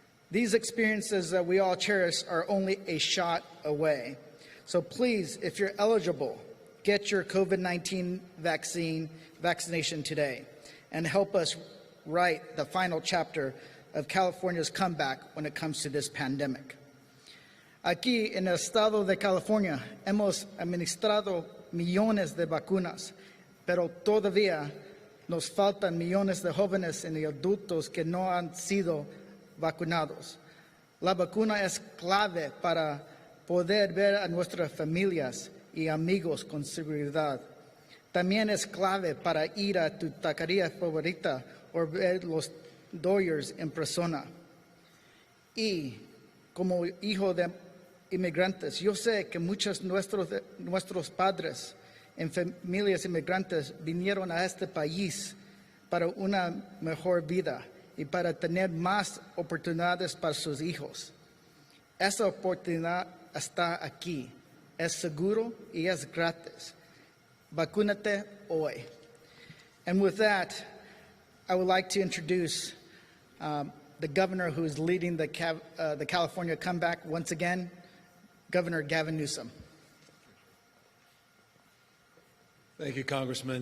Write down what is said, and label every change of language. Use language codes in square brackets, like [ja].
[en] These experiences that we all cherish are only a shot away. So please, if you're eligible, get your COVID-19 vaccination today and help us write the final chapter of California's comeback when it comes to this pandemic. [es] Aquí en el estado de California hemos administrado millones de vacunas, pero todavía nos faltan millones de jóvenes y adultos que no han sido vacunados. La vacuna es clave para poder ver a nuestras familias y amigos con seguridad. También es clave para ir a tu taquería favorita o ver los Dodgers en persona. Y como hijo de inmigrantes, yo sé que muchos de nuestros padres en familias inmigrantes vinieron a este país para una mejor vida y para tener más oportunidades para sus hijos. Esa oportunidad está aquí, es seguro y es gratis. Vacúnate hoy. [en] And with that, I would like to introduce the governor who is leading the California comeback once again, Governor Gavin Newsom. Thank you, Congressman.